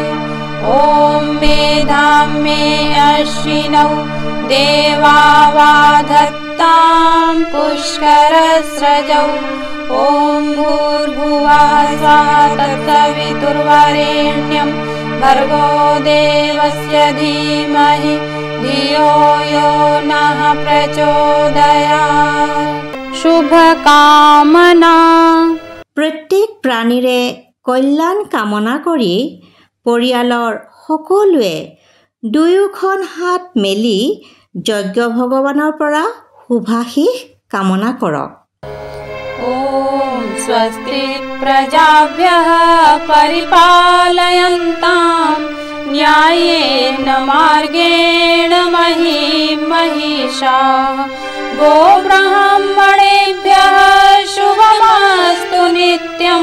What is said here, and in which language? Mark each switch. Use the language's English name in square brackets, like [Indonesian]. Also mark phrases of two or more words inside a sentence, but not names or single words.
[Sanskrit] ॐ मेधां मे अश्विनौ देवावाधत्तां पुष्करस्रजौ। ॐ भूर्भुवः स्वः तत्सवितुर्वरेण्यं भर्गो देवस्य धीमहि धियो यो नः प्रचोदयात्। [Assamese] শুভকামনা। প্ৰত্যেক প্ৰাণীৰে কল্যাণ কামনা কৰি পৰিয়ালৰ সকলোৱে দুয়োখন হাত মেলি যজ্ঞ ভগৱানৰ পৰা শুভাশীষ কামনা কৰক। [Sanskrit] ॐ स्वस्ति प्रजाभ्यः परिपालयन्तां न्यायेन मार्गेण महीं महिषाः। गोब्राह्मणेभ्यः शुभमस्तु नित्यं।